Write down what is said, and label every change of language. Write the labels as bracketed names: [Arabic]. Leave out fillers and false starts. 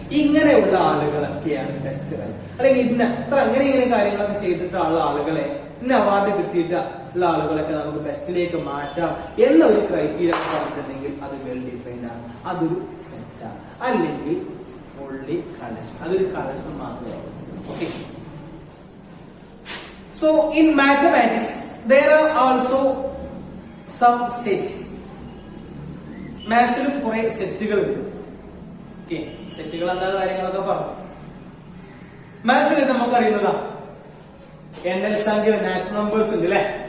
[Malayalam] ഇങ്ങനെയുള്ള ആളുകളൊക്കെയാണ് best writer. അല്ലെങ്കിൽ ഇതിന് അത്ര ഇങ്ങനെ കാര്യങ്ങളൊക്കെ ചെയ്തിട്ടുള്ള ആളുകളെ, ഇന്ന അവാർഡ് കിട്ടിയിട്ടുള്ള ആളുകളൊക്കെ നമുക്ക് ബെസ്റ്റിലേക്ക് മാറ്റാം എന്നൊരു ക്രൈറ്റീരിയ പറഞ്ഞിട്ടുണ്ടെങ്കിൽ അത് വെൽ ഡിഫൈൻഡ് ആണ്, അതൊരു സെറ്റാണ്. അല്ലെങ്കിൽ ഓൺലി കളക്ഷൻ, അതൊരു കളക്ഷൻ മാത്രമാണ്. [English] Okay, so in mathematics there are also some sets. [Malayalam] മാത്സിലും കുറെ സെറ്റുകൾ ഉണ്ട്. ഓക്കെ, സെറ്റുകൾ എന്താ കാര്യങ്ങളൊക്കെ പറഞ്ഞു. മാത്സിൽ നമുക്കറിയുന്നതാ എണ്ണൽ സംഖ്യ, നാച്ചുറൽ നമ്പേഴ്സ് ഉണ്ട് അല്ലെ?